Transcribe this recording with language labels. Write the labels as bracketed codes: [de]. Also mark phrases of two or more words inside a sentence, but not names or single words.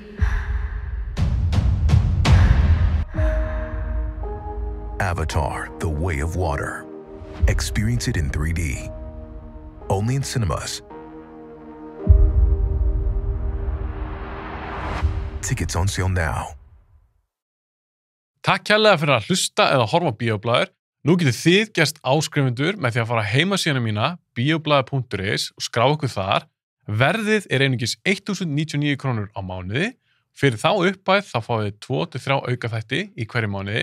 [en] Avatar: The Way of Water. Experience it in 3D. Only in cinemas. Tickets on sale now. [is] Takk kærlega fyrir að hlusta eða horfa á Bíóblaður. Nú getið þið gerst áskrifundur með því að fara á heimasíðuna mína bioblaður.is og skrá ykkur þar. Verðið er einungis 1.099 krónur á mánuði. Fyrir þá upphæð þá fáið þið 2-3 aukaþætti í hverju mánuði.